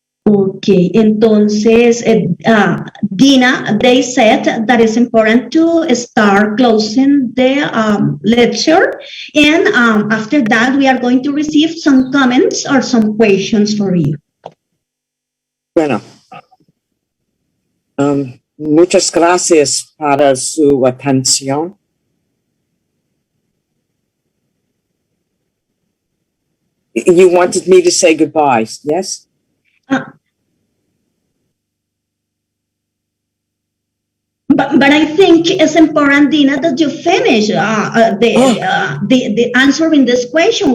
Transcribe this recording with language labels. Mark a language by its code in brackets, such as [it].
[en] Okay, [es] entonces, [en] Deena, they said that it's important to start closing the lecture, and after that we are going to receive some comments or some questions for you. [es] Bueno, muchas gracias para su atención. [en] You wanted me to say goodbye, yes? But I think it's important, Deena, that you finish the answering this question.